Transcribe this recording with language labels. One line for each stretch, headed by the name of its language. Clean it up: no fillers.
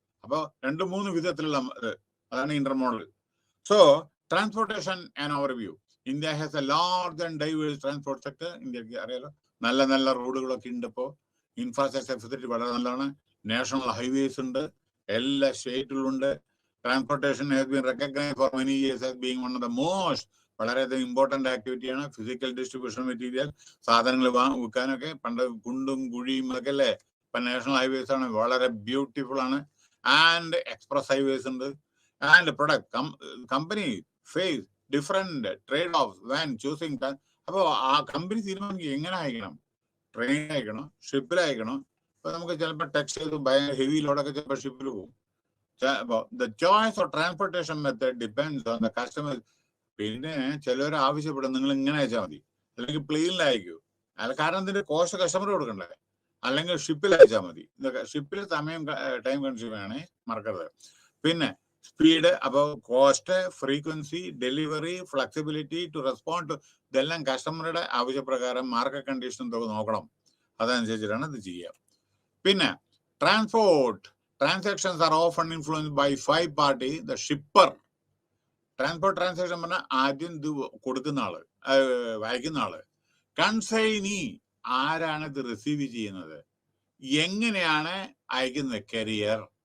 Malayalam: അപ്പൊ 2-3 വിധത്തിലുള്ള അതാണ് intermodal. So transportation and overview.
English: India has a large and diverse transport sector.
Malayalam: ഇന്ത്യക്ക് അറിയാലോ, നല്ല റോഡുകളൊക്കെ ഉണ്ട്. ഇപ്പോൾ ഇൻഫ്രാസ്ട്രക്ചർ ഫെസിലിറ്റി വളരെ നല്ലതാണ്. നാഷണൽ ഹൈവേസ് ഉണ്ട്, എല്ലാ സ്റ്റേറ്റിലുണ്ട്.
English: Transportation has been recognized for many years as being one of the most
Malayalam: വളരെയധികം ഇമ്പോർട്ടൻ്റ് ആക്ടിവിറ്റിയാണ്. ഫിസിക്കൽ ഡിസ്ട്രിബ്യൂഷൻ മെറ്റീരിയൽ, സാധനങ്ങൾ വിൽക്കാനൊക്കെ പണ്ട് കുണ്ടും കുഴിയും ഒക്കെ അല്ലേ. ഇപ്പം നാഷണൽ ഹൈവേസ് ആണ്, വളരെ ബ്യൂട്ടിഫുൾ ആണ്. ആൻഡ് എക്സ്പ്രസ് ഹൈവേസ് ഉണ്ട്.
English: And product company face different trade off when choosing.
Malayalam: അപ്പോൾ ആ കമ്പനി തീരുമാനിക്കും എങ്ങനെ അയക്കണം, ട്രെയിനിൽ അയക്കണോ, ഷിപ്പിൽ അയക്കണോ. ഇപ്പൊ നമുക്ക് ചിലപ്പോൾ ടെക്സ്റ്റൈൽ ഭയങ്കര ഹെവി ലോഡൊക്കെ ചിലപ്പോൾ ഷിപ്പിൽ പോകും.
English: The choice of transportation method depends on the customer.
Malayalam: പിന്നെ ചിലവർ ആവശ്യപ്പെടും നിങ്ങൾ ഇങ്ങനെ അയച്ചാൽ മതി, അല്ലെങ്കിൽ പ്ലെയിനിൽ അയക്കൂ. കാരണം ഇതിന്റെ കോസ്റ്റ് കസ്റ്റമർ കൊടുക്കണ്ടേ, അല്ലെങ്കിൽ ഷിപ്പിൽ അയച്ചാൽ മതി. ഇതൊക്കെ ഷിപ്പിൽ ടൈം കൺസ്യൂം ആണ്, മറക്കരുത്. പിന്നെ സ്പീഡ്, അപ്പോൾ cost, frequency, delivery,
English: flexibility to respond to,
Malayalam: ഇതെല്ലാം കസ്റ്റമറുടെ ആവശ്യപ്രകാരം മാർക്കറ്റ് കണ്ടീഷൻ എന്തൊക്കെ നോക്കണം, അതനുസരിച്ചിട്ടാണ് ഇത് ചെയ്യുക.
English: പിന്നെ transport transactions are often influenced by 5 parties. The shipper,
Malayalam: transport transaction പറഞ്ഞാൽ ആദ്യം ഇത് കൊടുക്കുന്ന ആള്, അയക്കുന്ന ആള്. കൺസൈനി, ആരാണ് ഇത് റിസീവ് ചെയ്യുന്നത്, എങ്ങനെയാണ് അയക്കുന്നത്, കരിയർ.